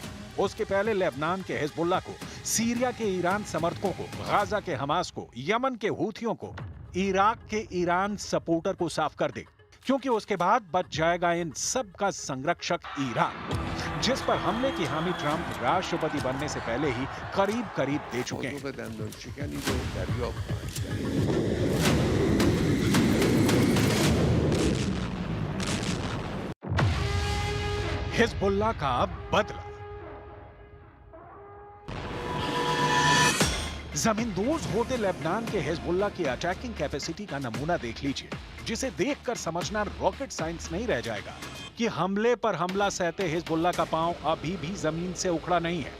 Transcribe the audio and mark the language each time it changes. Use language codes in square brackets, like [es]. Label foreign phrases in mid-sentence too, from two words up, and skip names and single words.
[hi] उसके पहले लेबनान के हिजबुल्लाह को, सीरिया के ईरान समर्थकों को, गाजा के हमास को, यमन के हूथियों को, इराक के ईरान सपोर्टर को साफ कर दे, क्योंकि उसके बाद बच जाएगा इन सब का संरक्षक ईरान, जिस पर हमले की हामी ट्रंप राष्ट्रपति बनने से पहले ही करीब करीब दे चुके हैं। [fa] موضوع دندانشکنی رو دریافت خواهند کرد. [hi] हिजबुल्लाह का बदला। जमींदोज होते लेबनान के हिजबुल्लाह की [en] attacking capacity [hi] का नमूना देख लीजिए, जिसे देखकर समझना [en] rocket science [hi] नहीं रह जाएगा कि हमले पर हमला सहते हिजबुल्लाह का पांव अभी भी जमीन से उखड़ा नहीं है।